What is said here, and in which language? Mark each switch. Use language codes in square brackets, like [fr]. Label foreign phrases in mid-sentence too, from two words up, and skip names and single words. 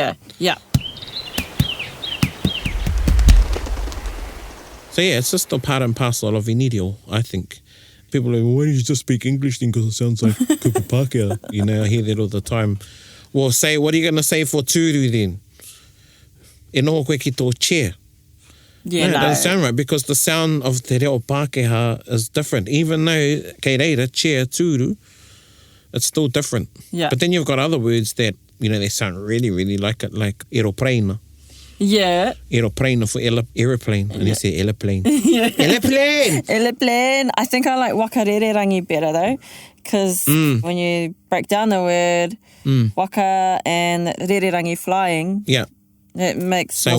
[en] Yeah. So it's just a part and parcel of Inirio, I think. People are like, why don't you just speak English then, because it sounds like [mi] Kupu Pākehā. [en] I hear that all the time. Well, what are you going to say for tūru then? [mi] E noho koe ki tō chair. [en] Yeah, No, it doesn't sound right, because the sound of [mi] Te Reo Pākehā [en] is different. Even though [mi] kei reira, [en] chair, tūru, it's still different. Yeah. But then you've got other words that, they sound really, really like it, like aeroplane. Yeah. Aeroplane for aeroplane. And you say aeroplane. Yeah. Aeroplane! Aeroplane. I think I like wakarererangi better though, because when you break down the word waka and rererangi flying, it makes more